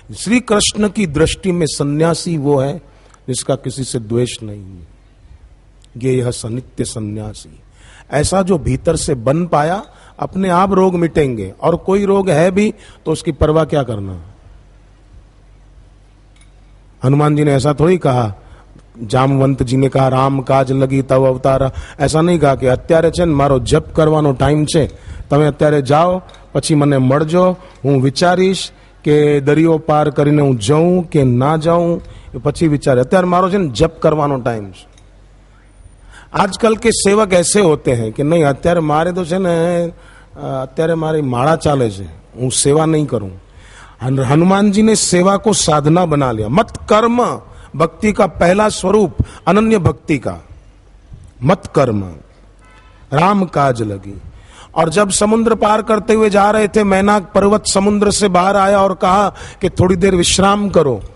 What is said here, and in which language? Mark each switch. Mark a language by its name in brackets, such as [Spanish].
[Hindi] श्री कृष्ण की दृष्टि में सन्यासी वो है जिसका किसी से द्वेष नहीं है। ये यह सनित्य सन्यासी, ऐसा जो भीतर से बन पाया, अपने आप रोग मिटेंगे। और कोई रोग है भी तो उसकी परवाह क्या करना। हनुमान जी ने ऐसा थोड़ी कहा, जामवंत जी ने कहा राम काज लगी तब अवतारा, ऐसा नहीं कहा कि [Gujarati] અત્યારે છે ને મારો જપ કરવાનો ટાઈમ છે, તમે અત્યારે જાઓ, પછી મને મળજો, હું વિચારીશ કે દરિયો પાર કરીને હું જાઉં કે ના જાઉં, પછી વિચારે, અત્યારે મારો છે ને જપ કરવાનો ટાઈમ છે। [Hindi] आजकल के सेवक ऐसे होते हैं कि नहीं [Gujarati] અત્યારે મારે તો છે ને અત્યારે મારી માળા ચાલે છે, હું સેवा नहीं करूं। [Hindi] हनुमान जी ने सेवा को साधना बना लिया। मत कर्म भक्ति का पहला स्वरूप, अनन्य भक्ति का मत कर्म, राम काज लगी। और जब समुद्र पार करते हुए जा रहे थे, मैनाक पर्वत समुद्र से बाहर आया और कहा कि थोड़ी देर विश्राम करो।